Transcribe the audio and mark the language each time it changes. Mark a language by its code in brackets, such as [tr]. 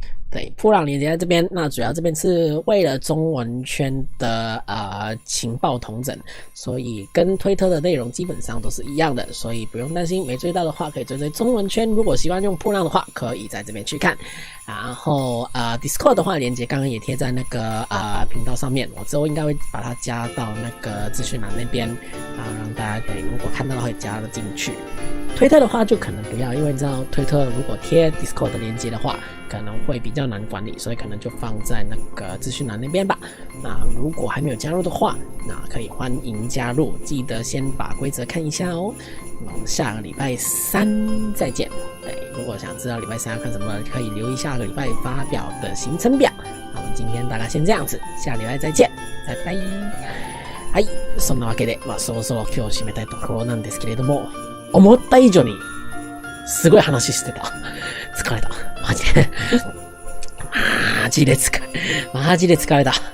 [zh] 对，噗浪连接在这边。那主要这边是为了中文圈的情报统整，所以跟推特的内容基本上都是一样的，所以不用担心没追到的话，可以追中文圈。如果习惯用噗浪的话，可以在这边去看。然后Discord 的话，连接刚刚也贴在那个频道上面，我之后应该会把它加到那个资讯栏那边让大家可以如果看到的话加得进去。推特的话就可能不要，因为你知道推特如果贴 Discord 的连接的话，可能会比较难管理，所以可能就放在那个资讯栏那边吧。那如果还没有加入的话，那可以欢迎加入，记得先把规则看一下哦。那我们下个礼拜3再见。对，如果想知道礼拜3要看什么，可以留意下个礼拜发表的行程表。那我们今天大概先这样子，下礼拜再見。拜拜。 [ja] はい、そんなわけで、そろそろ今日締めたいところなんですけれども、思った以上にすごい話してた。疲れた。マジで疲れた。